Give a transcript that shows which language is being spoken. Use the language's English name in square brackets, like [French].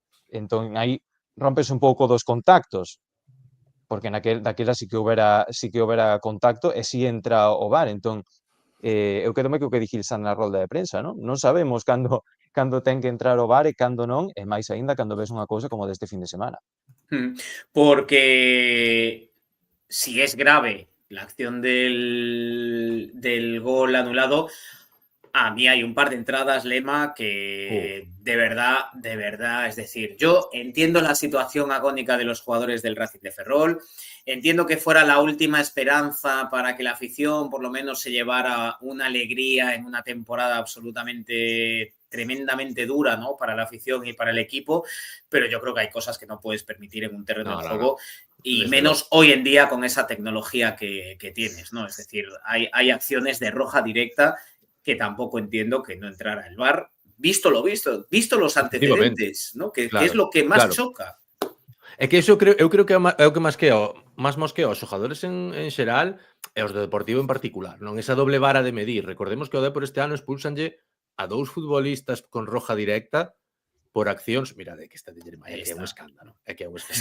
[Galician] Entón, aí rompes un pouco dos contactos, porque daquela sí que houbera contacto e sí entra o VAR. Entón, Eu quedome co que dixilsan na rolda de prensa, non? Non sabemos cando ten que entrar o VAR e cando non, e máis aínda cando ves unha cousa como deste fin de semana. [Spanish] Porque si es grave la acción del gol anulado, a mí hay un par de entradas, Lema, que de verdad, es decir, yo entiendo la situación agónica de los jugadores del Racing de Ferrol, entiendo que fuera la última esperanza para que la afición por lo menos se llevara una alegría en una temporada absolutamente tremendamente dura, ¿no? Para la afición y para el equipo, pero yo creo que hay cosas que no puedes permitir en un terreno de juego. Y Desde menos luego. hoy en día con esa tecnología que tienes, ¿no? Es decir, hay acciones de roja directa que tampoco entiendo que no entrara el VAR, visto los antecedentes, ¿no? Que es lo que más choca. [Galician] É que eu creo que é o que máis mosquea aos xogadores en xeral e aos do Deportivo en particular, non? Esa doble vara de medir. Recordemos que o Depor este ano expulsanlle a 2 futbolistas con roja directa por accións, mira, de que está de Jeremai, é un escándalo, é que é un escándalo.